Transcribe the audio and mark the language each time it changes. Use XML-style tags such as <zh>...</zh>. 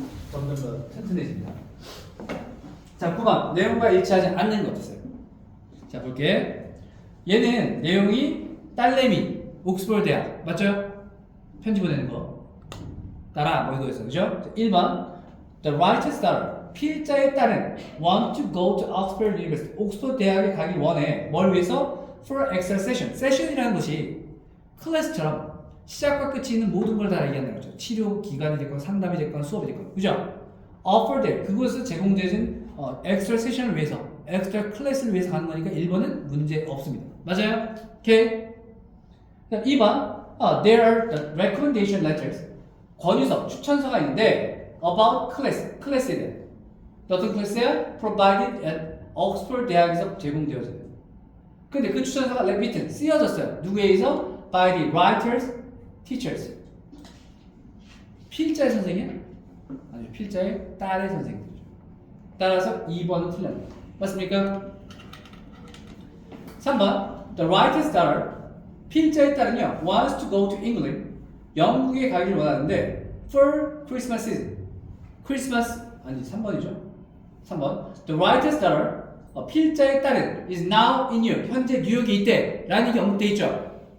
<ko>점점 더 튼튼해집니다. 자, 9번 내용과 일치하지 않는 것 어떠세요? 자, 볼게. 얘는 내용이 딸내미 옥스퍼드 대학 맞죠? 편지 보내는 거 따라 뭐 이거였어, 그죠?</ko> <en>1번 The writer's daughter</en> <ko>필자의 딸은</ko> <en>want to go to Oxford University</en> <ko>옥스퍼드 대학에 가길 원해. 뭘 위해서?</ko> <en>For extra session.</en> <ko>세션이라는 것이 클래스처럼 시작과 끝이 있는 모든 걸 다 얘기한다는 거죠. 치료 기간이 됐건 상담이 됐건 수업이 됐건 그죠?</ko> <en>Offer there</en> <ko>그것을 제공되는</ko> <en>extra session</en> <ko>을 위해서 extra 클래스를 위해서 가는 거니까 1번은 문제 없습니다. 맞아요? 오케이. 2번</ko> <en>there are the recommendation letters</en> <ko>권유서, 추천서가 있는데</ko> <en>about class,</en> <ko>클래스에 대한 어떤 클래스야?</ko> <en>provided at Oxford</en> <ko>대학에서 제공되어져요. 근데 그 추천서가</ko> <en>written,</en> <ko>쓰여졌어요. 누구에 의해서?</ko> <en>by the writers, teachers.</en> <ko>필자의 선생님? 아니, 필자의 딸의 선생님이죠. 따라서 2번은 틀렸네요. 맞습니까? 3번</ko> <en>the writer's daughter</en> <ko>필자의 딸은요</ko> <en>wants to go to England</en> <ko>영국에 가기를 원하는데</ko> <en>for Christmas season</en> <ko>크리스마스 아니 3번이죠 3번 the writer's daughter 필자의 딸은</ko> <en>is now in New York</en> <ko>현재 뉴욕에 있대 라는 얘기 언급돼 있죠.</ko>